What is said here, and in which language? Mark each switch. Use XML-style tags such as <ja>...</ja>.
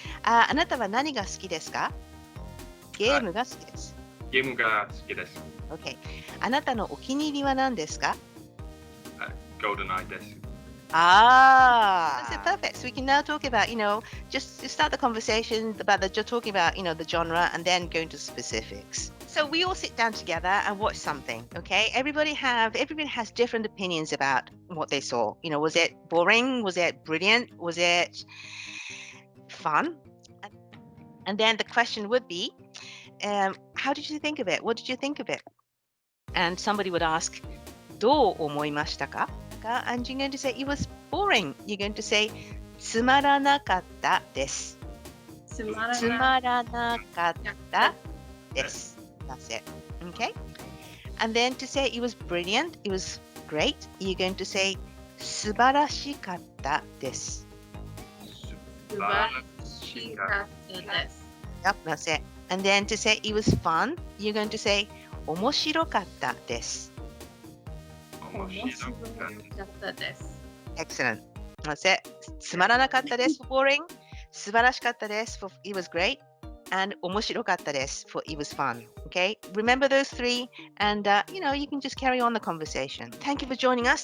<ja>あなたは何が好きですか? ゲームが好きです。ゲームが好きです。</ja> <en>Okay.</en> <ja>あなたのお気に入りは何ですか? GoldenEye です。</ja> <en>That's it, perfect. So we can now talk about, just to start the conversation about just talking about, the genre and then go into specifics. So we all sit down together and watch something, okay? Everybody has different opinions about what they saw. Was it boring? Was it brilliant? Was it fun? And then the question would be, how did you think of it? What did you think of it? And somebody would ask,</en> <ja>どう思いましたか?</ja> <en>And you're going to say it was boring. You're going to say</en> <ja>つまらなかったです。つまらなかったです。</ja> <en>That's it. Okay? And then to say it was brilliant, it was great, you're going to say</en> <ja>素晴らしかったです。素晴らしかったです。</ja> <en>Yep, that's it. And then to say it was fun, you're going to say</en> <ja>面白かったです。面白かったです。</ja> <en>Excellent. That's it.</en> <ja>つまらなかったです</ja> <en>for boring.</en> <ja>素晴らしかったです</ja> <en>for it was great. And</en> <ja>面白かったです</ja> <en>for it was fun. Okay? Remember those three and you can just carry on the conversation. Thank you for joining us.</en>